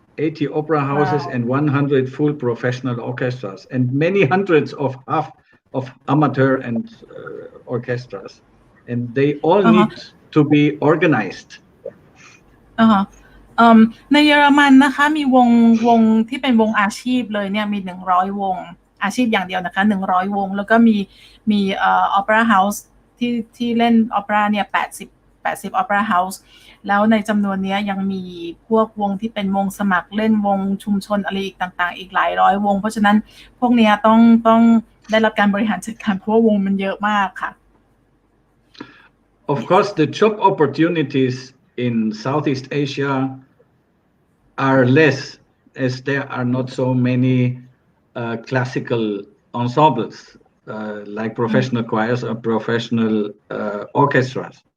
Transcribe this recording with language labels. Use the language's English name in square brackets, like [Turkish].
[English] 80 opera houses and 100 full professional orchestras and many hundreds of amateur and orchestras. And they all need to be organized. [Thai] ในเยอรมันนะคะมีวงที่เป็นวงอาชีพเลยเนี่ยมี100วงอาชีพอย่างเดียวนะคะ100วงแล้วก็มีopera house ที่เล่น opera เนี่ย80 opera house แล้วในจำนวนนี้ยังมีพวกวงที่เป็นวงสมัครเล่นวงชุมชนอะไรอีกต่างๆอีกหลายร้อยวงเพราะฉะนั้นพวกนี้ต้องได้รับการบริหารจัดการเพราะว่าวงมันเยอะมากค่ะ [English] Of course, the job opportunities in Southeast Asia are less as there are not so many classical ensembles like professional choirs or professional orchestras.